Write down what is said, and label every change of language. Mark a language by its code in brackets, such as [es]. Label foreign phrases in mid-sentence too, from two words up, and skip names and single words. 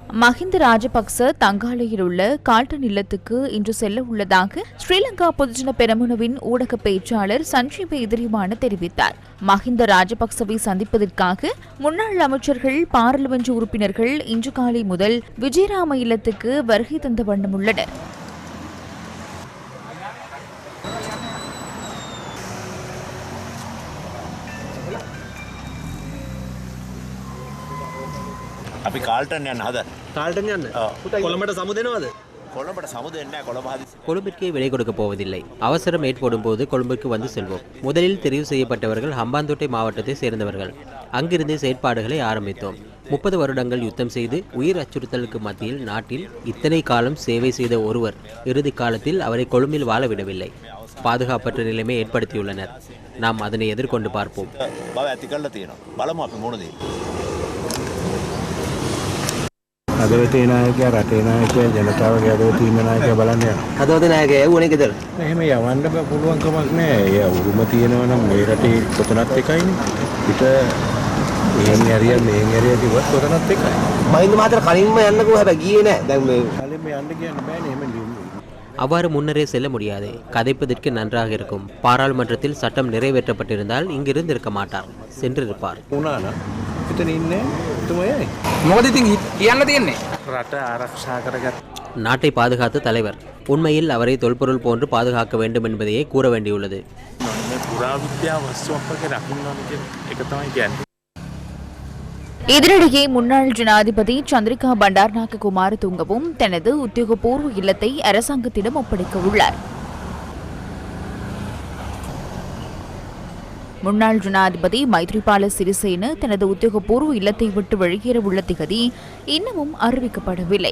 [ta] மஹிந்த ராஜபக்ச தங்காலையில் உள்ள கால்டன் இல்லத்துக்கு இன்று செல்ல உள்ளதாக ஸ்ரீலங்கா பொதுஜன பெரமுனவின் ஊடக பேச்சாளர் சஞ்சீவ எதிரிவான தெரிவித்தார். மஹிந்த ராஜபக்சவை சந்திப்பதற்காக முன்னாள் அமைச்சர்கள், பாராளுமன்ற உறுப்பினர்கள் இன்று காலை முதல் விஜயராம இல்லத்துக்கு வருகை தந்த வண்ணம் உள்ளனர். [si] අපි කාල්ටන් යන්න හද කාල්ටන් යන්න කොළඹට සමු දෙනවද? කොළඹට සමු දෙන්නේ නැහැ. කොළඹ හදිසි [ta] கொழும்பிற்கே விலை கொடுக்கப் போவதில்லை. அவசரம் ஏற்படும் போது கொழும்பிற்கு வந்து செல்வோம். முதலில் தெரிவு செய்யப்பட்டவர்கள் ஹம்பாந்தோட்டை மாவட்டத்தை சேர்ந்தவர்கள். அங்கிருந்து செயற்பாடுகளை ஆரம்பித்தோம். 30 வருடங்கள் யுத்தம் செய்து உயிர் அச்சுறுத்தலுக்கு மத்தியில் நாட்டில் இத்தனை காலம் சேவை செய்த ஒருவர் இறுதி காலத்தில் அவரை கொழும்பில் வாழ விடவில்லை. பாதுகாப்பற்ற நிலைமை ஏற்படுத்தியுள்ளனர். நாம் அதனை எதிர்கொண்டு பார்ப்போம். [si] බව ඇති කරලා තියෙනවා. බලමු අපි මොන දේ. හදවතේ නායකයා, රටේ නායකයා, ජනතාවගේ හදවතේ ඉන්න නායකයා බලන්න යනවා. හදවතේ නායකයා යවුනේ ගෙදර. එහෙම යවන්න පුළුවන් කමක් නැහැ. ඒ උරුම තියෙනවා නම් මේ රටේ කොතනත් එකයිනේ. පිට එහෙම හරියක් මෙහෙන් හරියක් කිව්වත් කොතනත් එකයි. මහින්ද මහත්තයා කලින්ම යන්නකෝ හැබැයි ගියේ නැහැ. දැන් මේ කලින්ම යන්න කියන්න බෑනේ. එහෙම [ta] அவ்வாறு முன்னரே செல்ல முடியாது. கதைப்பதற்கு நன்றாக இருக்கும். பாராளுமன்றத்தில் சட்டம் நிறைவேற்றப்பட்டிருந்தால் இங்கிருந்து இருக்க மாட்டார், சென்றிருப்பார். [si] උනානම් එතන ඉන්නේ එතුමයයි. මොකද ඉතින් කියන්න තියෙන්නේ? රට ආරක්ෂා කරගත්ත [ta] நாட்டை பாதுகாத்த தலைவர். உண்மையில் அவரை தொல்பொருள் போன்று பாதுகாக்க வேண்டும் என்பதையே கூற வேண்டியுள்ளது. [si] මේ පුරාවිද්‍යා වස්තුවක් වගේ රකින්න ඕන කියන එක තමයි කියන්නේ. [ta] இதனிடையே முன்னாள் ஜனாதிபதி சந்திரிகா பண்டார்நாயக்க குமாரதுங்கவும் தனது உத்தியோகபூர்வ இல்லத்தை அரசாங்கத்திடம் ஒப்படைக்க உள்ளார். முன்னாள் ஜனாதிபதி மைத்ரிபால சிறிசேன தனது உத்தியோகபூர்வ இல்லத்தை விட்டு வெளியேற உள்ள திகதி இன்னமும் அறிவிக்கப்படவில்லை.